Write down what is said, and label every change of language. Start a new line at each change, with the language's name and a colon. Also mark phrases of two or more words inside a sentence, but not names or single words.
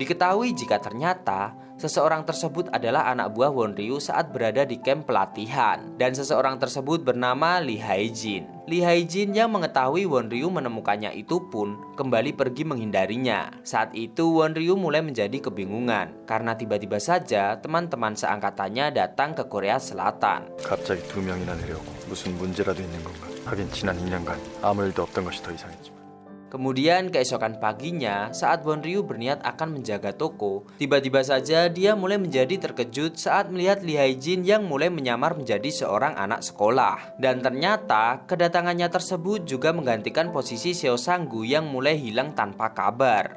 Indonesian: Diketahui jika ternyata seseorang tersebut adalah anak buah Wonryu saat berada di camp pelatihan. Dan seseorang tersebut bernama Lee Hae-jin. Lee Hae-jin yang mengetahui Wonryu menemukannya itu pun kembali pergi menghindarinya. Saat itu Wonryu mulai menjadi kebingungan karena tiba-tiba saja teman-teman seangkatannya datang ke Korea Selatan.
Korean: 갑자기 두 명이나 내려오고 무슨 문제라도 있는 건가? 하긴 지난 2년간 아무 일도 없던 것이 더 이상했지만.
Indonesian: Kemudian keesokan paginya, saat Wonryu berniat akan menjaga toko, tiba-tiba saja dia mulai menjadi terkejut saat melihat Lee Hae-jin yang mulai menyamar menjadi seorang anak sekolah. Dan ternyata kedatangannya tersebut juga menggantikan posisi Seo Sang-gu yang mulai hilang tanpa kabar.